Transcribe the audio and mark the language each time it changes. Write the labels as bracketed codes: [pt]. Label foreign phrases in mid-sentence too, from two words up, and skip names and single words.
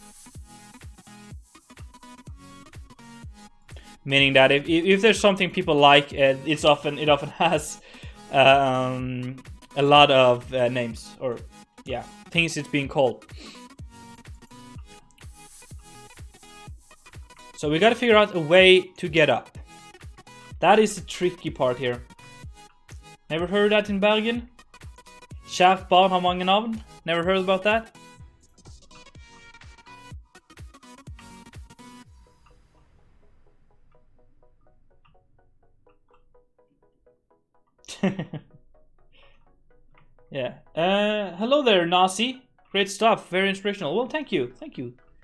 [en] Meaning that if there's something people like, it often has a lot of names, or yeah, things it's being called. So we gotta figure out a way to get up. That is the tricky part here. Never heard that in Bergen? [no] Kjært barn har mange navn. [en] Never heard about that? Yeah. Hello there, Nazi. Great stuff. Very inspirational. Well, thank you. Thank you.